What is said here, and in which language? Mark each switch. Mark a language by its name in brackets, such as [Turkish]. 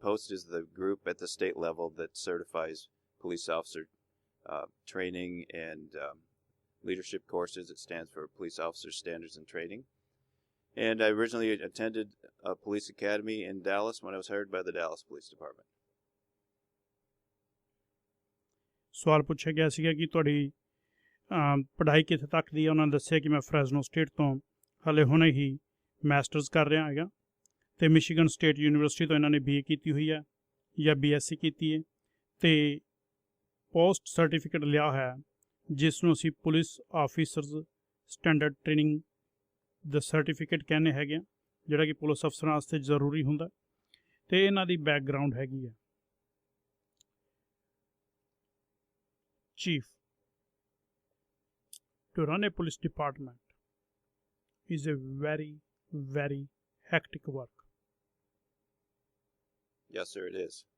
[English] POST is the group at the state level that certifies police officer training and leadership courses. It stands for Police Officer Standards and Training. And I originally attended a police academy in Dallas when I was hired by the Dallas Police Department. [Punjabi] ਸਵਾਲ ਪੁੱਛਿਆ ਗਿਆ ਸੀਗਾ ਕਿ ਤੁਹਾਡੀ ਪੜ੍ਹਾਈ ਕਿੱਥੇ ਤੱਕ ਦੀ ਹੈ। ਉਹਨਾਂ ਨੇ ਦੱਸਿਆ ਕਿ ਮੈਂ ਫਰੈਜ਼ਨੋ ਸਟੇਟ ਤੋਂ ਹਾਲੇ ਹੁਣੇ ਹੀ ਮਾਸਟਰਸ ਕਰ ਰਿਹਾ ਹੈਗਾ, ਅਤੇ ਮਿਸ਼ੀਗਨ ਸਟੇਟ ਯੂਨੀਵਰਸਿਟੀ ਤੋਂ ਇਹਨਾਂ ਨੇ BA ਕੀਤੀ ਹੋਈ ਹੈ ਜਾਂ BSc ਕੀਤੀ ਹੈ, ਅਤੇ ਪੋਸਟ ਸਰਟੀਫਿਕੇਟ ਲਿਆ ਹੈ ਜਿਸ ਨੂੰ ਅਸੀਂ ਪੁਲਿਸ ਆਫੀਸਰਸ ਸਟੈਂਡਰਡ ਟ੍ਰੇਨਿੰਗ ਦਾ ਸਰਟੀਫਿਕੇਟ ਕਹਿੰਦੇ ਹੈਗੇ ਆ, ਜਿਹੜਾ ਕਿ ਪੁਲਿਸ ਅਫਸਰਾਂ ਵਾਸਤੇ ਜ਼ਰੂਰੀ ਹੁੰਦਾ, ਅਤੇ ਇਹਨਾਂ ਦੀ ਬੈਕਗਰਾਊਂਡ ਹੈਗੀ ਹੈ। [English] Chief, to run a police department is a very, very hectic work. Yes, sir, it is.